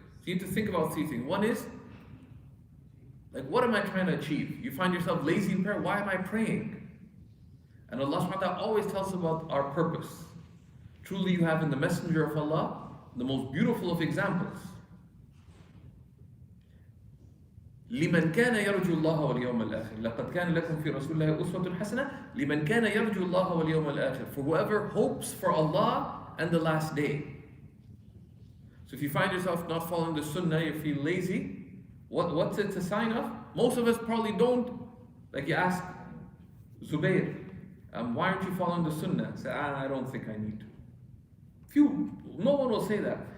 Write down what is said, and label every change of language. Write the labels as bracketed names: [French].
[English] So you need to think about three things. One is, like, what am I trying to achieve? You find yourself lazy in prayer. Why am I praying? And Allah subhanahu wa ta'ala always tells us about our purpose. Truly you have in the Messenger of Allah the most beautiful of examples. [Arabic] لمن كان يرجو الله واليوم الآخر لقد كان لكم في رسول الله أسوة حسنة لمن كان يرجو الله واليوم الآخر, [English] for whoever hopes for Allah and the last day. So if you find yourself not following the sunnah, you feel lazy, what's it a sign of? Most of us probably don't. Like you ask Zubayr, why aren't you following the sunnah? Say, I don't think I need to. No one will say that.